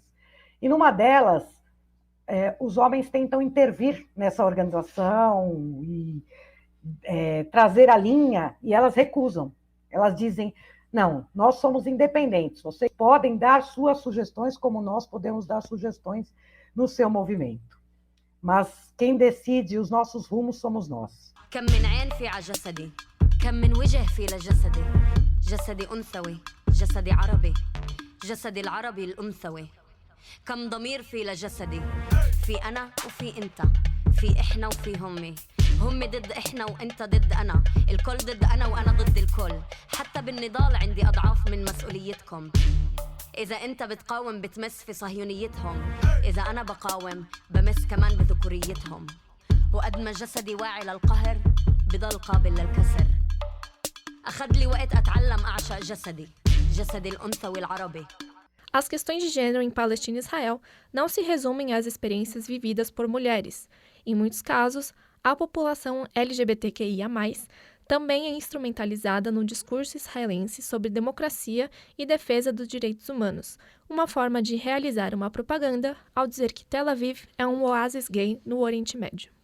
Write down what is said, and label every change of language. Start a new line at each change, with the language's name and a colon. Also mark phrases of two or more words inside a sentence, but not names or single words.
Portuguese: E numa delas, os homens tentam intervir nessa organização e trazer a linha, e elas recusam. Elas dizem, não, nós somos independentes, vocês podem dar suas sugestões como nós podemos dar sugestões no seu movimento. Mas quem decide os nossos rumos somos nós.
Arabic: كم من عين في على جسدي كم من وجه في لجسدي جسدي أنثوي جسدي عربي جسدي العربي الأنثوي كم ضمير في لجسدي في أنا وفي أنت في إحنا وفي همي هم ضد إحنا وأنت ضد أنا الكل ضد أنا وأنا ضد الكل حتى بالنضال عندي أضعاف من مسؤوليتكم إذا أنت بتقاوم بتمس في صهيونيتهم إذا أنا بقاوم بمس كمان بذكوريتهم وقد ما جسدي واعي للقهر بضل قابل للكسر أخذ لي وقت أتعلم أعشق جسدي الأنثوي العربي.
Portuguese: As questões de gênero em Palestina e Israel não se resumem às experiências vividas por mulheres. Em muitos casos, a população LGBTQIA+, também é instrumentalizada no discurso israelense sobre democracia e defesa dos direitos humanos, uma forma de realizar uma propaganda ao dizer que Tel Aviv é um oásis gay no Oriente Médio.